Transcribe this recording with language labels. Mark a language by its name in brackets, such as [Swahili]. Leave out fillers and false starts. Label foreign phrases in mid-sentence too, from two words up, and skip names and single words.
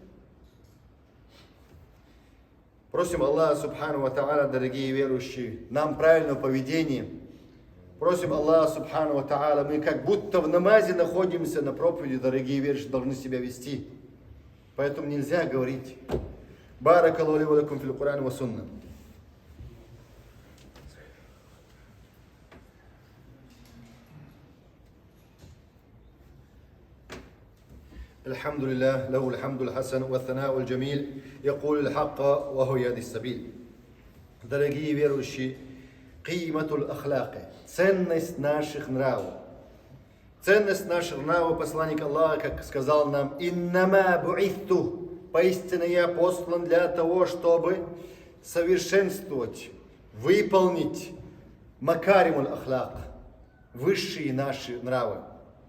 [Russian] Просим Аллаха [Arabic] سبحانه وتعالى, [Russian] дорогие верующие, нам правильного поведения. Просим Аллаха [Arabic] سبحانه وتعالى, [Russian] мы как будто в намазе находимся на проповеди, дорогие верующие, должны себя вести. Поэтому нельзя говорить. [Arabic] بارك الله لي ولكم في القرآن والسنة. الحمد لله له الحمد الحسن والثناء الجميل يقول الحق وهو يهدي السبيل. [Russian] Дорогие верующие, [Arabic] قيمة الأخلاق, [Russian] ценность наших нравов. Ценность наших нравов, посланник Аллаха, как сказал нам, [Arabic] «إنما بعثت», [Russian] поистине я послан для того, чтобы совершенствовать, выполнить [Arabic] مكارم الأخلاق, [Russian] высшие наши нравы.